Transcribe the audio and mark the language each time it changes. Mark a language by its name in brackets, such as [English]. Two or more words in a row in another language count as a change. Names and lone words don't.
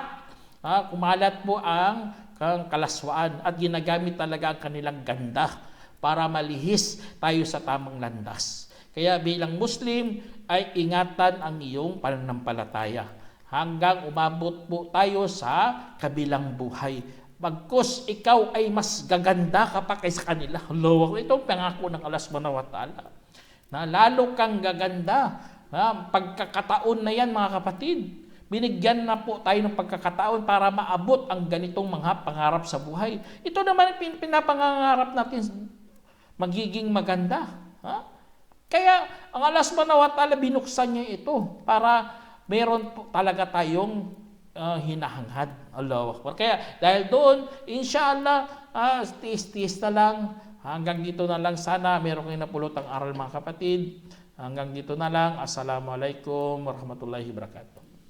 [Filipino] Kumalat po ang kalaswaan at ginagamit talaga ang kanilang ganda para malihis tayo sa tamang landas. Kaya bilang Muslim ay ingatan ang iyong pananampalataya hanggang umabot po tayo sa kabilang buhay. Bagkus ikaw ay mas gaganda ka pa kaysa kanila. Ito ang pangako ng Allah [Arabic] سبحانه وتعالى. [Filipino] Na lalo kang gaganda. Pagkakataon na yan mga kapatid. binigyan na po tayo ng pagkakataon para maabot ang ganitong mga pangarap sa buhay. Ito naman pinapangangarap natin magiging maganda. Ha? Kaya ang Allah [Arabic] سبحانه وتعالى [Filipino] binuksan niya ito para meron po talaga tayong hinahanghad. [Arabic] الله أكبر. [Filipino] Kaya dahil doon, inshallah, tiis-tiis na lang. Hanggang dito na lang sana. Meron kayong napulotang aral mga kapatid. Hanggang dito na lang. [Arabic] السلام عليكم ورحمة الله وبركاته.